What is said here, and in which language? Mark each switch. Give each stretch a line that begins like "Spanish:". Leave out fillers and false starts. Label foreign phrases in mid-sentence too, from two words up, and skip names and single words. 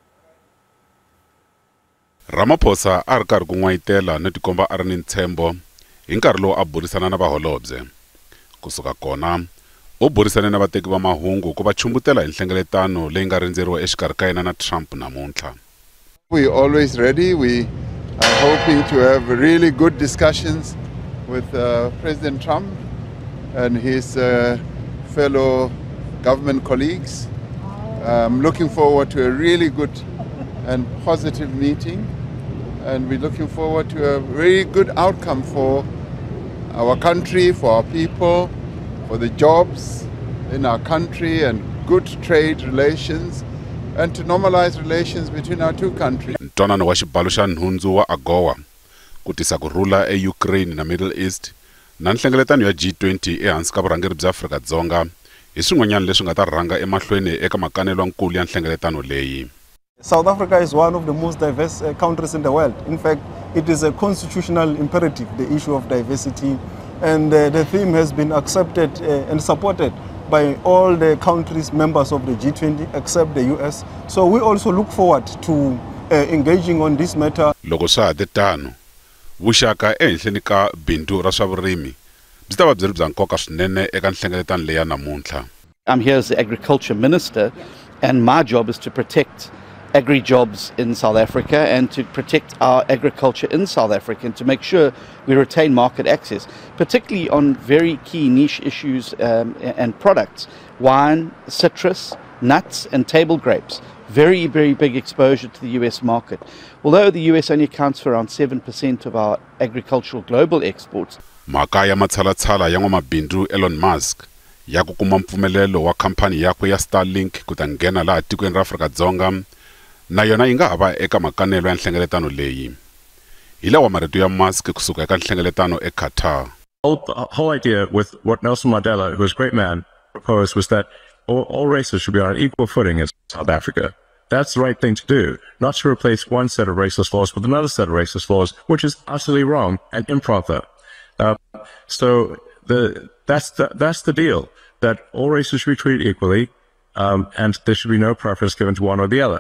Tsonga: Ramaphosa a ri karhi ku n'wayitela no tikomba a ri ni ntshembo hi nkarhi lowu a burisana na vaholobye. Kusuka kona u burisane na vateki va mahungu ku va chumbutela hi nhlengeletano leyi nga rindzeriwa exikarhi ka yena na Trump namuntlha.
English: We're always ready. We are hoping to have really good discussions with President Trump and his fellow government colleagues. I'm looking forward to a really good and positive meeting, and we're looking forward to a very good outcome for our country, for our people, for the jobs in our country, and good trade relations, and to normalize relations between our two countries.
Tsonga: Ntwanano wa xibalo xa nhundzu wa AGOA ku tisa kurhula eUkraine na Middle East na nhlengeletano ya G20 ehansi ka vurhangeri bya Afrika-Dzonga hi swin'wanyana leswi nga ta rhanga emahlweni eka makanelo nkulu ya nhlengeletano leyi.
English: South Africa is one of the most diverse countries in the world. In fact, it is a constitutional imperative, the issue of diversity, and the theme has been accepted and supported by all the countries members of the G20 except the US. So we also look forward to engaging on this matter.
Tsonga: Loko swa ha tano vuxaka ehenhleni ka bindu ra swa vurimi byi ta va byi ri bya nkoka swinene eka nhlengeletano leya namuntlha.
English: I'm here as the Agriculture Minister, and my job is to protect agri-jobs in South Africa and to protect our agriculture in South Africa and to make sure we retain market access, particularly on very key niche issues and products: wine, citrus, nuts and table grapes. Very, very big exposure to the US market. Although the US only accounts for around 7% of our agricultural global exports.
Tsonga: Mhaka ya matshalatshala ya n'wamabindzu Elon Musk ya ku kuma mpfumelelo wa khampani yakwe ya Starlink ku ta nghena laha tikweni ra Afrika-Dzonga na yona yi nga ha va eka makanelo ya nhlengeletano leyi. Hi lawa marito ya Musk kusuka eka nhlengeletano eQatar.
English: The whole idea with what Nelson Mandela, who was a great man, proposed was that all races should be on an equal footing in South Africa. That's the right thing to do, not to replace one set of racist laws with another set of racist laws, which is utterly wrong and improper. So that's the deal, that all races should be treated equally, and there should be no preference given to one or the other.